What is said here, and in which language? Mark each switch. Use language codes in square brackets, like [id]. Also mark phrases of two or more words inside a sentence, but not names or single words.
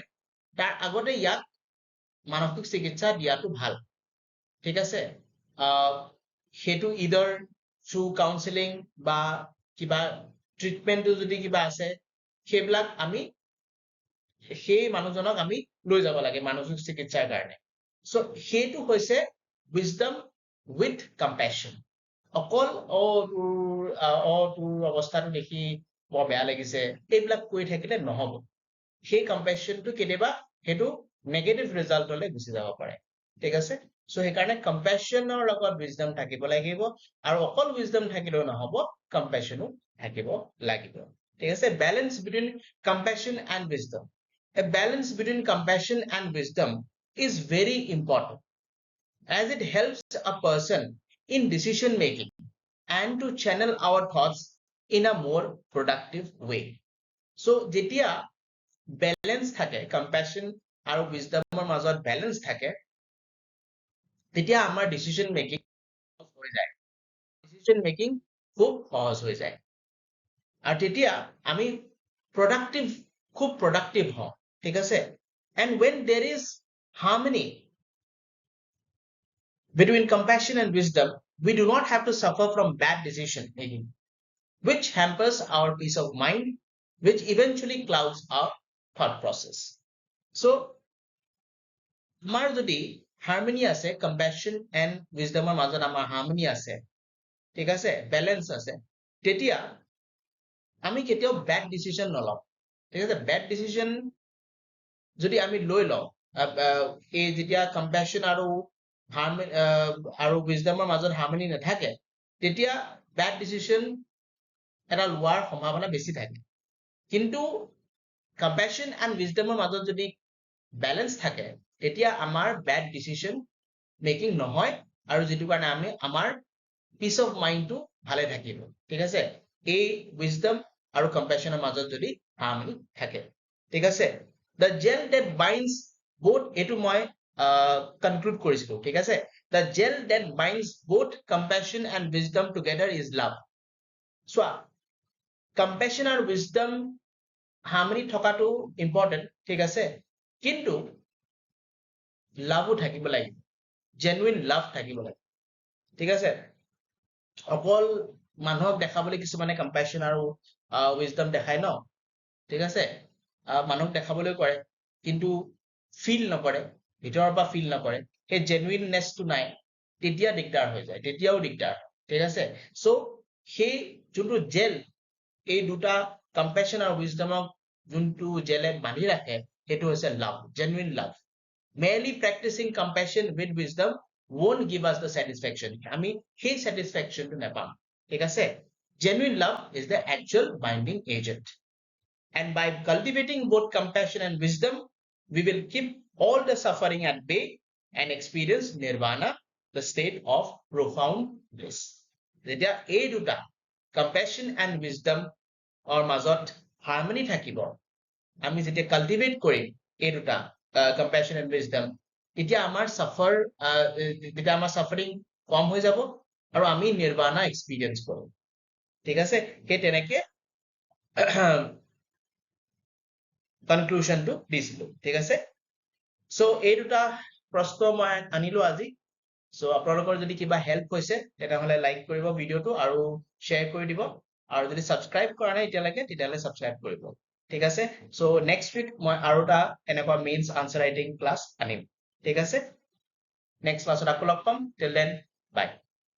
[as] তাৰ আগতে ইয়াক মানসিক চিকিৎসা দিয়াটো ভাল, ঠিক আছে। সেইটো [en] either through counseling [as] বা কিবা ট্ৰিটমেণ্টটো যদি কিবা আছে, সেইবিলাক আমি সেই মানুহজনক আমি লৈ যাব লাগে মানসিক চিকিৎসাৰ কাৰণে। চ' সেইটো হৈছে [en] wisdom with compassion. [as] অকল তোৰ অৱস্থাটো দেখি বৰ বেয়া লাগিছে এইবিলাক কৈ থাকিলে নহব। সেই কম্পেশ্যনটো কেতিয়াবা সেইটো [en] negative resultলৈ [as] গুচি যাব পাৰে, ঠিক আছে। চ' সেইকাৰণে কম্পেশ্যনৰ লগত wisdom থাকিব লাগিব, আৰু অকল wisdom থাকিলেও নহব, কম্পেশ্যনো থাকিব লাগিব, ঠিক আছে। [en] balance between compassion and wisdom. A balance between compassion and wisdom is very important, as it helps a person in decision making and to channel our thoughts in a more productive way. [as] So যেতিয়া বেলেঞ্চ থাকে, compassion আৰু wisdomৰ মাজত বেলেঞ্চ থাকে, তেতিয়া আমাৰ [en] decision making [as] হৈ যায়, [en] decision making [as] খুব সহজ হৈ যায়, আৰু তেতিয়া আমি খুব productive হওঁ, ঠিক আছে। [en] And when there is harmony between compassion and wisdom, we do not have to suffer from bad decision making, which hampers our peace of mind which eventually clouds our thought process. [as] So আমাৰ যদি harmony আছে, [en] compassion and wisdom [as] মাজত আমাৰ harmony আছে, ঠিক আছে, balance আছে, তেতিয়া আমি কেতিয়াও [en] bad decision [as] নলওঁ, ঠিক আছে। [en] bad decision [as] যদি আমি লৈ লওঁ, এই যেতিয়া compassion আৰু wisdom মাজত harmony নাথাকে, তেতিয়া [en] bad decision [as] এটা লোৱাৰ সম্ভাৱনা বেছি থাকে। কিন্তু [en] compassion and wisdom [as] মাজত যদি balance থাকে, তেতিয়া আমাৰ [en] bad decision making [as] নহয়, আৰু যিটো কাৰণে আমি আমাৰ [en] peace of mind [as] টো ভালে থাকিব, ঠিক আছে, এই wisdom আৰু compassion মাজত যদি harmony থাকে, ঠিক আছে। [en] the gel that binds both, [as] এইটো মই conclude কৰিছিলো, ঠিক আছে। [en] the gel that binds both compassion and wisdom together is love. [as] চোৱা, compassion আৰু [en] wisdom harmony [as] থকাটো important, ঠিক আছে, কিন্তু লাভো থাকিব লাগিব, [en] genuine love [as] থাকিব লাগিব, ঠিক আছে। অকল মানুহক দেখাবলৈ কিছুমানে compassion আৰু wisdom দেখায় ন, ঠিক আছে, মানুহক দেখাবলৈ কৰে, কিন্তু feel নকৰে, ভিতৰৰ পৰা feel নকৰে, সেই genuineness টো নাই, তেতিয়া দিগদাৰ হৈ যায়, তেতিয়াও দিগদাৰ, ঠিক আছে। so সেই যোনটো জেল, এই দুটা compassion আৰু wisdom যোনটো জেলে বান্ধি ৰাখে, সেইটো হৈছে [en] love, genuine love. merely practicing compassion with wisdom won't give us the satisfaction. [as] আমি সেই satisfaction টো নাপাম, ঠিক আছে। [en] genuine love is the actual binding agent. And by cultivating both compassion and wisdom, we will keep all the suffering at bay and experience nirvana, the state of profound bliss. [as] যেতিয়া এই দুটা [en] compassion and wisdom [as] মাজত harmony থাকিব, আমি যেতিয়া cultivate কৰিম এই দুটা [en] compassion and wisdom, [as] তেতিয়া আমাৰ suffering কম হৈ যাব, আৰু আমি [en] nirvana experience [as] কৰিম, ঠিক আছে। সেই তেনেকে conclusion টো দিছিলো, ঠিক আছে। so এই দুটা প্ৰশ্ন মই আনিলো আজি। so আপোনালোকৰ যদি কিবা help হৈছে, তেনেহলে like কৰিব ভিডিঅটো আৰু share কৰি দিব, আৰু যদি subscribe কৰা নাই এতিয়ালৈকে, তেতিয়াহলে subscribe কৰিব, ঠিক আছে। [en] so next week [as] মই আৰু এটা এনেকুৱা [en] mains answer writing class [as] আনিম, ঠিক আছে। next class আকৌ লগ পাম, [en] till then bye.